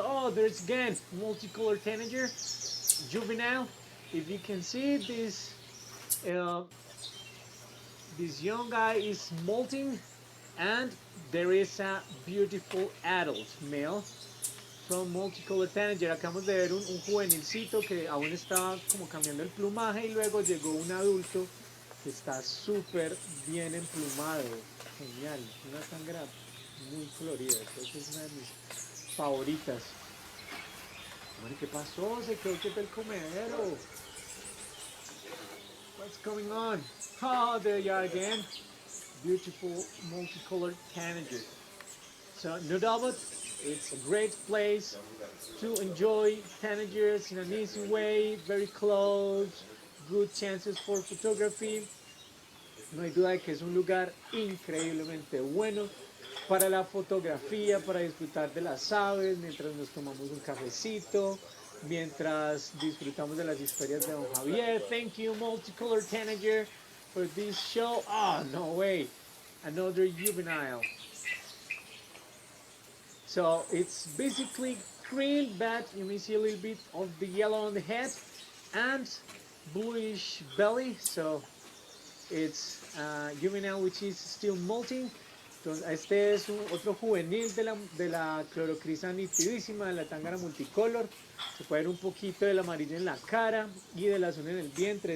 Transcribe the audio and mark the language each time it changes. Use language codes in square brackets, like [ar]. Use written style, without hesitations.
[en] Oh, there's again multicolored tanager, juvenile. If you can see this, this young guy is molting, and there is a beautiful adult male from multicolored tanager. [es] Acabamos de ver un juvenilcito que aún está como cambiando el plumaje, y luego llegó un adulto que está súper bien emplumado. Genial, una tangra muy colorida. Creo que es una de mis favoritas. Bueno, ¿qué pasó? Se quedó quieto el comedero. [en] What's going on? Oh, there you are again. Beautiful multicolored tanager. So, no doubt, it's a great place to enjoy tanagers in an easy way, very close, good chances for photography. [es] No hay duda de que es un lugar increíblemente bueno para la fotografía, para disfrutar de las aves, mientras nos tomamos un cafecito, mientras disfrutamos de las historias de don Javier. [en] Thank you, Multicolored Tanager, for this show. Oh, no way. Another juvenile. So it's basically green, but you may see a little bit of the yellow on the head and bluish belly. So it's juvenile which is still molting. [es] Entonces, este es otro juvenil de la clorocrisa nitidísima, de la tángara multicolor. Se puede ver un poquito del amarillo en la cara y del azul en el vientre.